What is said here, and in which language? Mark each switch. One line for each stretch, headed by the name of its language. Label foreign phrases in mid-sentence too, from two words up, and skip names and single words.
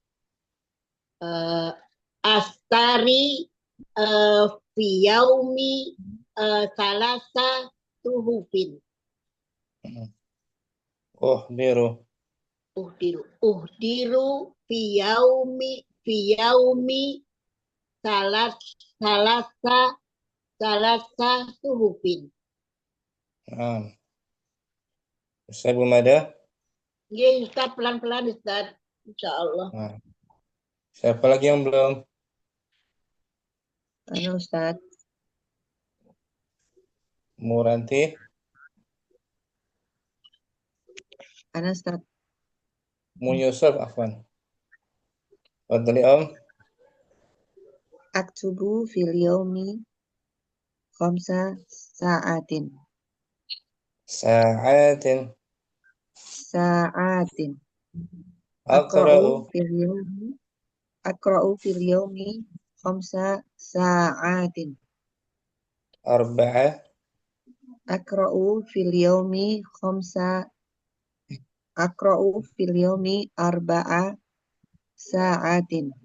Arabic: أشتري في يوم ثلاث صحف. أحضر في يوم ثلاث صحف.
Indonesian: Ustaz belum ada? Nggih, Ustaz pelan-pelan Ustaz. Insyaallah. Siapa lagi yang belum? Ana Ustaz. Muranti. Ana Ustaz. Mu Yusuf, afwan. Fadli Om.
Arabic: أكتب في اليوم خمس ساعات. Sa'atin. Aqra'u في اليوم خمس ساعات. Arba'ah. أقرأ في اليوم أربع ساعات.